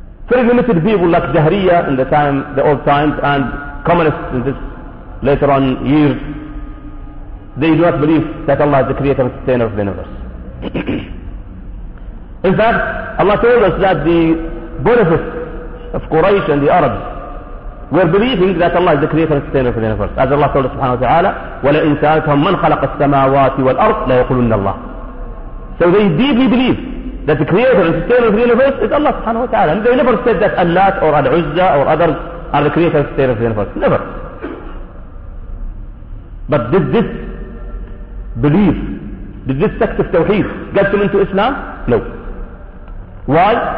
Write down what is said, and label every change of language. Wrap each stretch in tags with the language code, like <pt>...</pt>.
<en>Very limited people like Jahriya in the time, the old times, and communists in this later on years, they do not believe that Allah is the creator and sustainer of the universe. In fact, Allah told us that the benefits of Quraysh and the Arabs were believing that Allah is the creator and sustainer of the universe. As Allah told us subhanahu wa ta'ala,</en> <ar>وَلَئِنْ سَأَلْتَهُمْ مَنْ خَلَقَ السَّمَاوَاتِ وَالْأَرْضِ لَيَقُلُنَّ اللَّهِ.</ar> <en>So they deeply believe that the creator and sustainer of the universe is Allah subhanahu wa ta'ala. And they never said that Allah or Al-Uzza or others are the creator and sustainer of the universe. Never. But did this belief, did this sect of Tawheed get them into Islam? No. Why?</en>